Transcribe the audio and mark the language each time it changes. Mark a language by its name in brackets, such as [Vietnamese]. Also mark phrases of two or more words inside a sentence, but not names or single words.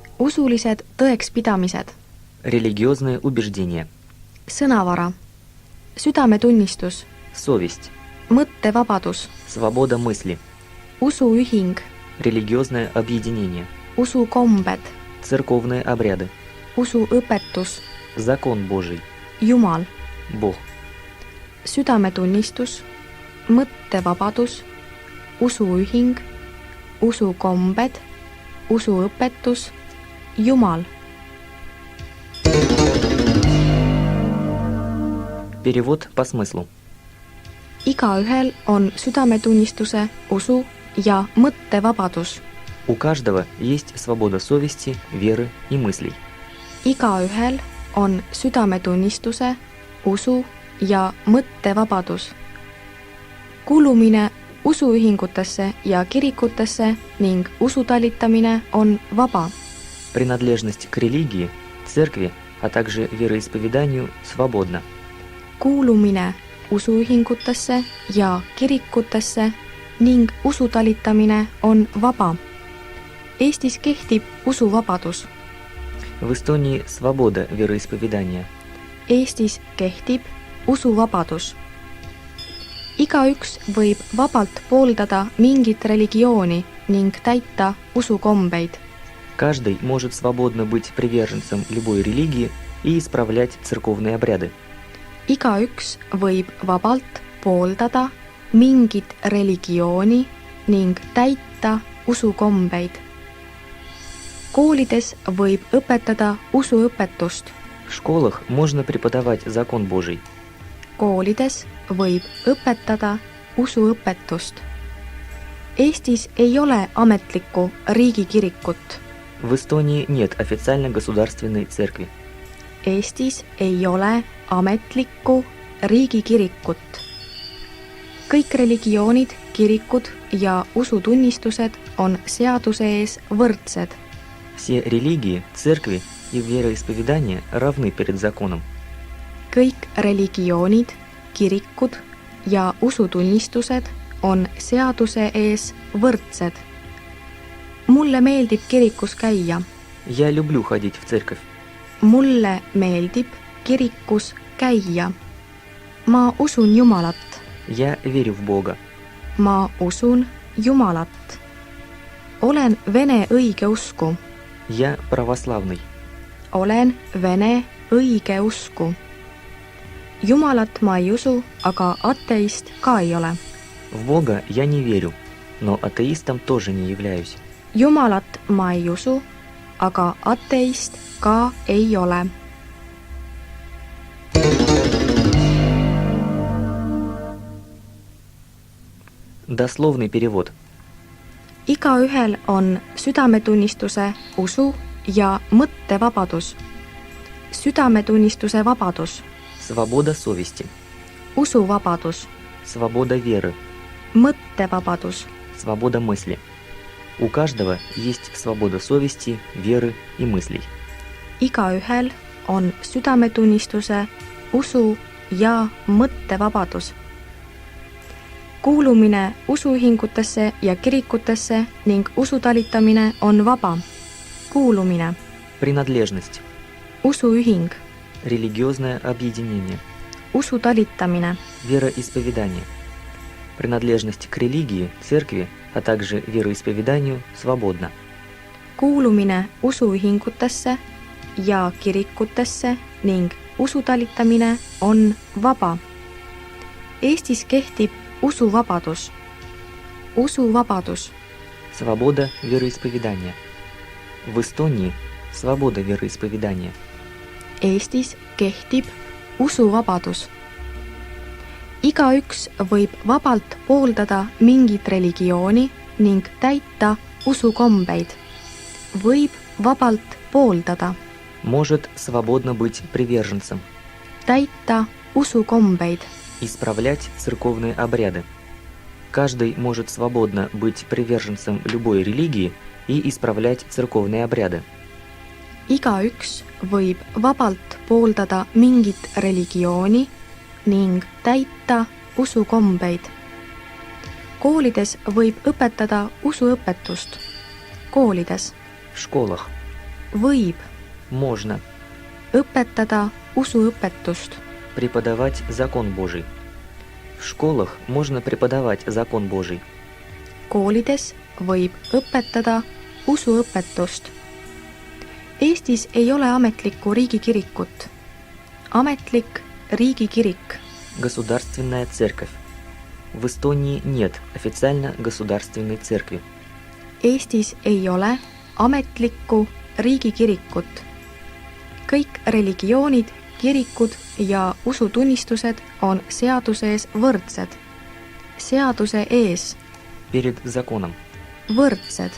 [Estonian] Usulised tõekspidamised. [Russian] Религиозные убеждения. [Estonian] Sõnavara. Südametunnistus. [Russian] Совесть. [Estonian] Mõttevabadus. [Russian] Свобода мысли. [Estonian] Usuühing. [Russian] Религиозное объединение. [Estonian] Usukombed. [Russian] Церковные обряды. [Estonian] Usuõpetus. [Russian] Закон Божий. [Estonian] Jumal. [Russian] Бог. [Estonian] Südametunnistus. Mõttevabadus. Usuühing. Usukombed. Usuõpetus. Jumal. [Russian] Перевод по смыслу. [Estonian] Igaühel on südametunnistuse, usu ja mõttevabadus. [Russian] У каждого есть свобода совести, веры и мыслей. [Estonian] Igaühel on südametunnistuse, usu ja mõttevabadus. Kuulumine usuühingutesse ja kirikutesse ning usutalitamine on vaba. [Russian] Принадлежность к религии, церкви, а также вероисповеданию свободна. [Estonian] Kuulumine usuühingutesse ja kirikutesse ning usutalitamine on vaba. Eestis kehtib usuvabadus. [Russian] В Эстонии свобода вероисповедания. [Estonian] Eestis kehtib usuvabadus. Igaüks võib vabalt pooldada mingit religiooni ning täita usukombeid. [Russian] Каждый может свободно быть приверженцем любой религии и исправлять церковные обряды. [Estonian] Igaüks võib vabalt pooldada mingit religiooni ning täita usukombeid. Koolides võib õpetada usuõpetust. [Russian] В школах можно преподавать закон Божий. [Estonian] Koolides võib õpetada usuõpetust. Eestis ei ole ametlikku riigikirikut. [Russian] В Эстонии нет официально государственной церкви. [Estonian] Eestis ei ole ametlikku riigikirikut. Kõik religioonid, kirikud ja usutunnistused on seaduse ees võrdsed. [Russian] Все религии, церкви и вероисповедания равны перед законом. [Estonian] Kõik religioonid, kirikud ja usutunnistused on seaduse ees võrdsed. Mulle meeldib kirikus käia. [Russian] Я люблю ходить в церковь. [Estonian] Mulle meeldib kirikus käia. Ma usun Jumalat. [Russian] Я верю в Бога. [Estonian] Ma usun Jumalat. Olen vene õigeusku. [Russian] Я православный. [Estonian] Olen vene õigeusku. Jumalat ma ei usu, aga ateist ka ei ole. [Russian] В Бога я не верю, но атеистом тоже не являюсь. [Estonian] Jumalat ma ei usu, aga ateist ka ei ole. [Russian] Дословный перевод. [Estonian] Igaühel on südametunnistuse, usu ja mõttevabadus. Südametunnistuse vabadus. [Russian] Свобода совести. [Estonian] Usuvabadus. [Russian] Свобода веры. [Estonian] Mõttevabadus. [Russian] Свобода мысли. У каждого есть свобода совести, веры и мыслей. [Estonian] Igaühel on südametunnistuse, usu ja mõttevabadus. Kuulumine usuühingutesse ja kirikutesse ning usutalitamine on vaba. Kuulumine. [Russian] Принадлежность. [Estonian] Usuühing. [Russian] Религиозное объединение. [Estonian] Usutalitamine. [Russian] Вероисповедание. Принадлежность к религии, церкви, а также вероисповеданию свободна. [Estonian] Kuulumine usuühingutesse ja kirikutesse ning usutalitamine on vaba. Eestis kehtib usuvabadus. Usuvabadus. [Russian] Свобода вероисповедания. В Эстонии свобода вероисповедания. [Estonian] Eestis kehtib usuvabadus. Igaüks võib vabalt pooldada mingit religiooni ning täita usukombeid. Võib vabalt pooldada. [Russian] Может свободно быть приверженцем. [Estonian] Täita usukombeid. [Russian] Исправлять церковные обряды. Каждый может свободно быть приверженцем любой религии и исправлять церковные обряды. [Estonian] Igaüks võib vabalt pooldada mingit religiooni ning täita usukombeid. Koolides võib õpetada usuõpetust. Koolides. [Russian] В школах. [Estonian] võib [Russian] Можно [Estonian] õpetada usuõpetust, [Russian] преподавать закон Божий. В школах можно преподавать закон Божий. [Estonian] koolides võib õpetada usuõpetust. Eestis ei ole ametlikku riigikirikut. Ametlik riigikirik. [Russian] Государственная церковь. В Эстонии нет официально государственной церкви. [Estonian] Eestis ei ole ametlikku riigikirikut. Kõik religioonid, kirikud ja usutunnistused on seaduse ees võrdsed. Seaduse ees [Russian] Перед законом [Estonian] võrdsed.